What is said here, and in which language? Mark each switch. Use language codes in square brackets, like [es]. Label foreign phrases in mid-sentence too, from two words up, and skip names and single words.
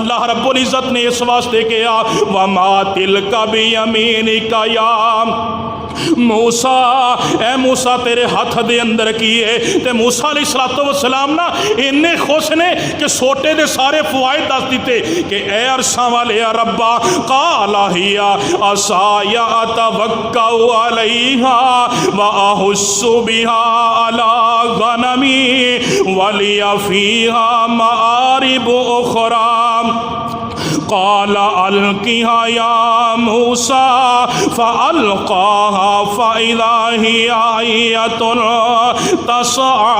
[pa] ਅੱਲਾਹ ਰੱਬੁਲ ਇੱਜ਼ਤ ਨੇ ਇਸ ਵਾਸਤੇ ਕਿਹਾ [ar] وما تلك تلك بيمينك يا موسى, [pa] ਏ ਮੂਸਾ ਤੇਰੇ ਹੱਥ ਦੇ ਅੰਦਰ ਕੀ ਹੈ। ਤੇ ਮੂਸਾ [ar] عليه الصلاة والسلام [pa] ਨਾ ਇੰਨੇ ਖ਼ੁਸ਼ ਨੇ ਕਿ ਸੋਟੇ ਦੇ ਸਾਰੇ ਫ਼ਵਾਇਦ ਦੱਸ ਦਿੱਤੇ ਕਿ ਏ ਅਰਸ਼ਾਂ ਵਾਲੇ [ar] يا ربا, قال هي عصاي أتوكأ عليها وأهش بها على غنمي ولي فيها مآرب أخرى. قال ألقها يا موسى فألقاها فإذا هي حية تسعى.